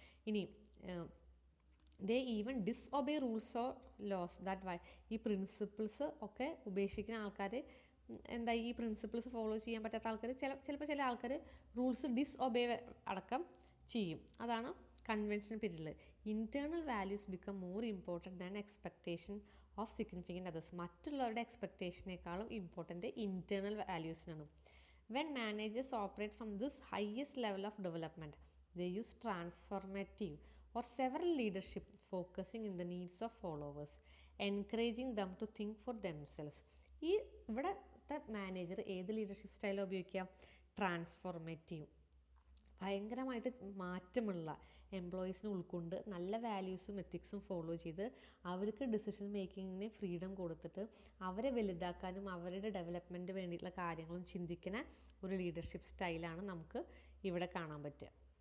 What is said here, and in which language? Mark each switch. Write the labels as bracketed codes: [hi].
[ml] ഇനി [en] they even disobey rules or laws that [ml] ഈ principles ഒക്കെ ഉപേക്ഷിക്കുന്ന ആൾക്കാർ എന്താ, ഈ പ്രിൻസിപ്പിൾസ് ഫോളോ ചെയ്യാൻ പറ്റാത്ത ആൾക്കാർ ചിലപ്പോൾ ചില ആൾക്കാർ റൂൾസ് ഡിസ്ഒബേ അടക്കം ചെയ്യും. അതാണ് കൺവെൻഷൻ പീരീഡിൽ. [en] Internal values become more important than expectation of significant others. [ml] മറ്റുള്ളവരുടെ എക്സ്പെക്ടേഷനേക്കാളും important internal വാല്യൂസിനാണ്. [en] When managers operate from this highest level of development they use transformative or several leadership focusing in the needs of followers, encouraging them to think for themselves. [ml] ഈ ഇവിടുത്തെ manager ഏത് leadership സ്റ്റൈലാണ് ഉപയോഗിക്കുക? Transformative, ഭയങ്കരമായിട്ട് മാറ്റമുള്ള എംപ്ലോയീസിനെ ഉൾക്കൊണ്ട് നല്ല വാല്യൂസും എത്തിക്സും follow ചെയ്ത് അവർക്ക് ഡിസിഷൻ മേക്കിങ്ങിന് ഫ്രീഡം കൊടുത്തിട്ട് അവരെ വലുതാക്കാനും അവരുടെ ഡെവലപ്മെൻറ്റ് വേണ്ടിയിട്ടുള്ള കാര്യങ്ങളും ചിന്തിക്കുന്ന ഒരു ലീഡർഷിപ്പ് സ്റ്റൈലാണ് നമുക്ക് ഇവിടെ കാണാൻ പറ്റുക.